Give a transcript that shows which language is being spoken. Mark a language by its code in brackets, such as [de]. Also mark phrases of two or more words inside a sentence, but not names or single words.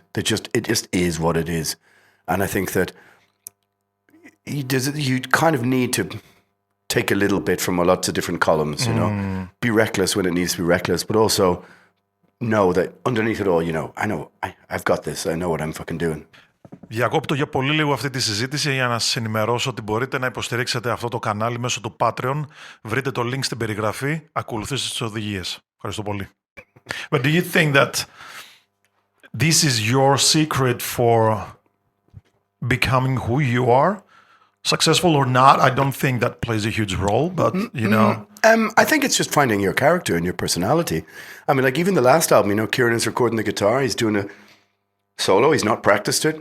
[en] It just is what it is. And I think that you kind of need to take a little bit from lots of different columns, you know, be reckless when it needs to be reckless, but also know that underneath it all, you know, I've got this, I know what I'm fucking doing. [el] Διακόπτω για πολύ λίγο αυτή τη συζήτηση για να σας ενημερώσω ότι μπορείτε να υποστηρίξετε αυτό το κανάλι μέσω του Patreon. Βρείτε το link στην περιγραφή, ακολουθήστε τις οδηγίες. Ευχαριστώ πολύ. [en] But do you think that this is your secret for becoming who you are? Successful or not, I don't think that plays a huge role, but, you know. I think it's just finding your character and your personality. I mean, like even the last album, you know, Kieran is recording the guitar, he's doing a solo, he's not practiced it.